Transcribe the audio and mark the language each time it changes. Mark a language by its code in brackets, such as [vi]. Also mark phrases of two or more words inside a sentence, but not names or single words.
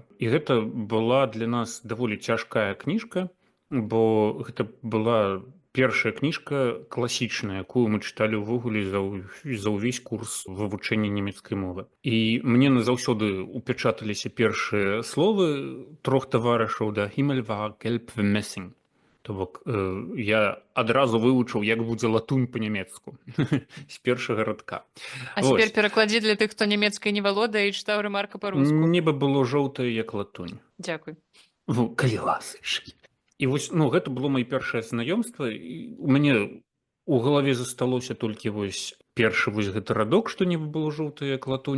[be] І гэта была для нас даволі цяжкая кніжка, бо гэта была першая кніжка класічная, якую мы чыталі ўвогуле за ўвесь курс вывучэння нямецкай мовы. І мне назаўсёды упячаталіся першыя словы трох таварышаў да [de] «Himmel war gelb wie Messing». [be] То бок я адразу вывучыў, як будзе латунь па-нямецку з першага радка. А цяпер перакладзі для тых, хто нямецкай не валодае і чытаў Рэмарка па-руску. Неба было жоўтае, як латунь. Дзякуй. Калі ласачкі. І вось, ну, гэта было маё першае знаёмства. У мяне у галаве засталося толькі вось першы вось гэты радок, што неба было жоўтае, як латунь.